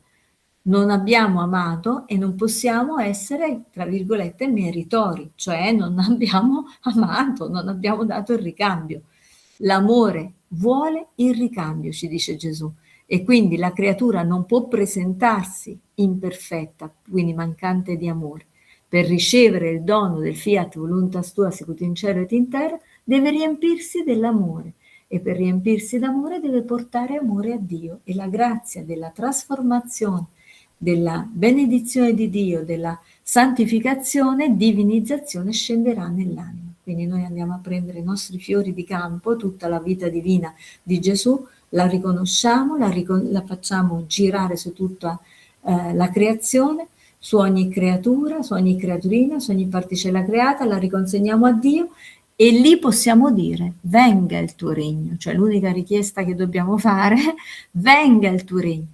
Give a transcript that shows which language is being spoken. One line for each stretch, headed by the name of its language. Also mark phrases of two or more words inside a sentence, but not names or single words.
Italian: Non abbiamo amato e non possiamo essere, tra virgolette, meritori, cioè non abbiamo amato, non abbiamo dato il ricambio. L'amore vuole il ricambio, ci dice Gesù, e quindi la creatura non può presentarsi imperfetta, quindi mancante di amore. Per ricevere il dono del
Latin: fiat voluntas tua sicut in cielo et in terra,
Italian: deve riempirsi dell'amore e per riempirsi d'amore deve portare amore a Dio e la grazia della trasformazione, della benedizione di Dio, della santificazione, divinizzazione scenderà nell'anima. Quindi noi andiamo a prendere i nostri fiori di campo, tutta la vita divina di Gesù, la riconosciamo, la facciamo girare su tutta la creazione, su ogni creatura, su ogni creaturina, su ogni particella creata, la riconsegniamo a Dio e lì possiamo dire venga il tuo regno, cioè l'unica richiesta che dobbiamo fare, venga il tuo regno.